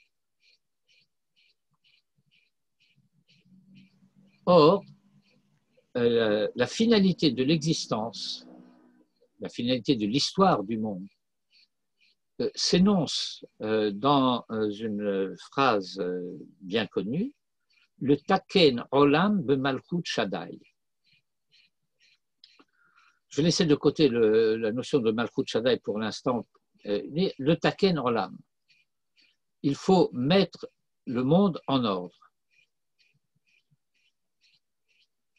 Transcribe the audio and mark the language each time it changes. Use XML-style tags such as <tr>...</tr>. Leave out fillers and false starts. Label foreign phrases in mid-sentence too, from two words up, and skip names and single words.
<fr>Or, la finalité de l'existence, la finalité de l'histoire du monde, s'énonce dans une phrase bien connue, le</fr> <he>תקן עולם במלכות שדי.</he> <fr>Je vais laisser de côté la notion de</fr> <he>מלכות שדי</he> <fr>pour l'instant. Le</fr> <he>תקן עולם.</he> <fr>Il faut mettre le monde en ordre.</fr>